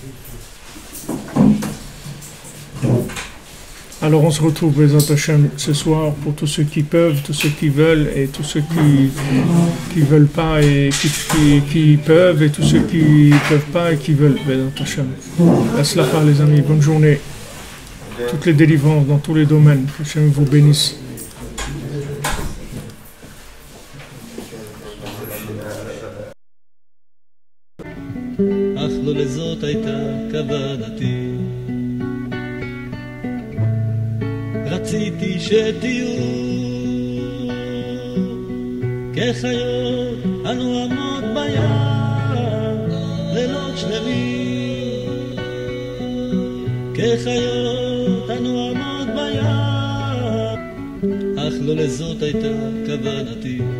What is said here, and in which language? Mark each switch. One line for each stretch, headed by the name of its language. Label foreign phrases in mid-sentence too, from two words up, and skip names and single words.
French: Alors on se retrouve
Hebrew: בעזרת השם
French: ce soir pour tous ceux qui peuvent, tous ceux qui veulent et tous ceux qui veulent pas et qui peuvent et tous ceux qui peuvent pas et qui veulent
Hebrew: בעזרת השם.
French: Aslacha les amis, bonne journée. Toutes les délivrances dans tous les domaines, que Hashem vous bénisse.
Hebrew: אך לא לזאת הייתה כוונתי. רציתי שתהיו כחיות הנועמות בים לילות שלמים, כחיות הנועמות בים, אך לא לזאת הייתה כוונתי.